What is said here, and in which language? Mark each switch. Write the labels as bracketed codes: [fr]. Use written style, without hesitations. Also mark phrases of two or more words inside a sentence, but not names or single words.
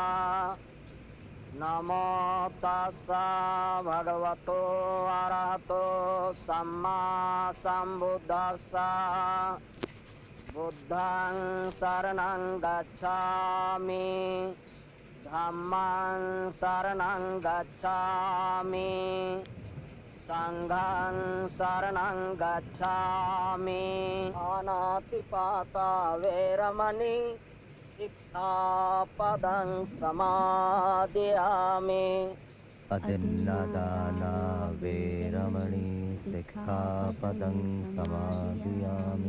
[pi] नमो तस्सा भगवतो अरहतो सम्मा सम्बुद्धस्सा। बुद्धं शरणं गच्छामि, धम्मं शरणं गच्छामि, संघं शरणं गच्छामि। अनातिपाता वेरमणि सिक्खापदं समादयामि। अतिन्नदाना वेरमणि सिक्खापदं समादयामि।